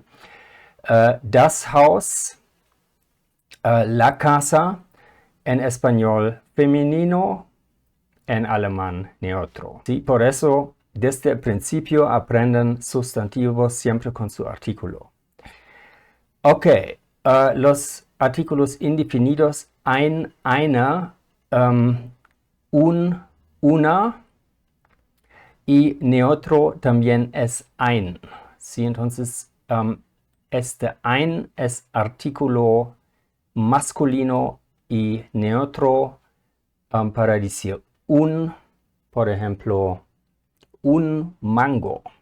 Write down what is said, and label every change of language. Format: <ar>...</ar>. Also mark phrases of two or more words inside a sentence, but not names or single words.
<de>Das Haus,</de> <es>la casa, en español femenino, en alemán neutro. ¿Sí? Por eso, desde el principio aprenden sustantivos siempre con su artículo. Ok, los artículos indefinidos,</es> <de>ein, eine,</de> <es>un, una, y neutro también es ein. ¿Sí? Entonces, este ein es artículo masculino y neutro para decir un, por ejemplo, un mango.</es>